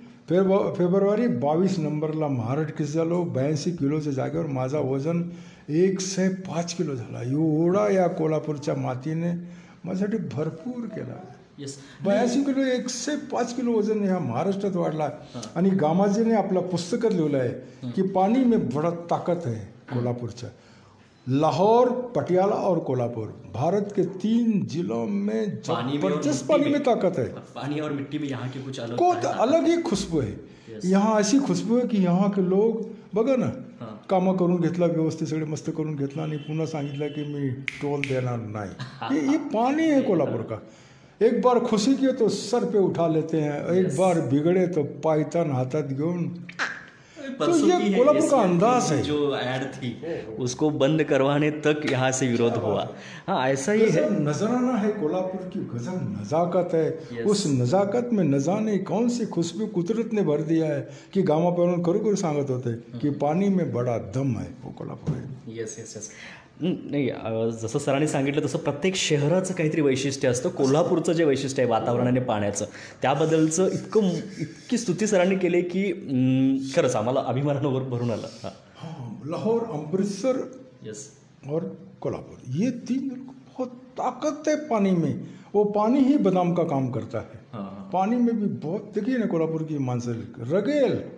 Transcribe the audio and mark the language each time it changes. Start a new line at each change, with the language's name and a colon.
Marathi: February 22 नंबरला महाराष्ट्र केस झालो. 82 किलोच्या जागेवर माझा वजन 105 किलो झाला. एवढा या कोल्हापूरच्या मातीने माझ्यासाठी भरपूर केला. 82 किलो 105 किलो वजन ह्या महाराष्ट्रात वाढला. आणि गामाजीने आपल्या पुस्तकात लिहिलं आहे की
Hindi: पानी में बड़ा ताकत है
Marathi: कोल्हापूरच्या.
Hindi: लाहौर, पटियाला और कोल्हापुर भारत के 3 जिलों में जबरदस्त पानी में ताकत है. पानी और मिट्टी में यहाँ की कुछ अलग ही खुशबू है.
Marathi: यहाँ अशी खुशबू आहे की
Hindi: यहाँ के लोग
Marathi: बघा ना, कामं करून घेतला, व्यवस्थित सगळे मस्त करून घेतला आणि पुन्हा सांगितलं की मी टोल देणार नाही.
Hindi: ये पानी है कोल्हापुर का. एक बार खुशी किए तो सर पे उठा लेते हैं, एक बार बिगड़े तो
Marathi: पायतान हाथात घेऊन.
Hindi: तो ये कोल्हापुर का अंदाज है. जो ऐड थी उसको बंद करवाने तक यहाँ से विरोध हुआ. हाँ, ऐसा ही है. नजराना है कोल्हापुर की, गजब नजाकत है. उस नजाकत में न जाने कौन सी खुशबू कुदरत ने भर दिया है की गामा
Marathi: पण करू सांगत होते
Hindi: की पानी में बड़ा दम है. वो कोल्हापूर है.
English: Yes.
Marathi: नाही, जसं सरांनी सांगितलं तसं प्रत्येक शहराचं काहीतरी वैशिष्ट्य असतं. कोल्हापूरचं जे वैशिष्ट्य आहे वातावरण आणि पाण्याचं, त्याबद्दलचं इतकी स्तुती सरांनी केली की खरंच आम्हाला अभिमानावर भरून आलं.
Hindi: हाँ, लाहौर, अमृतसर और कोल्हापुर, ये 3 बहुत ताकत है पानी में. वो पानी ही बादाम का काम करता है. पानी में भी बहुत, देखिए ना कोल्हापुर की मानसर रगेल.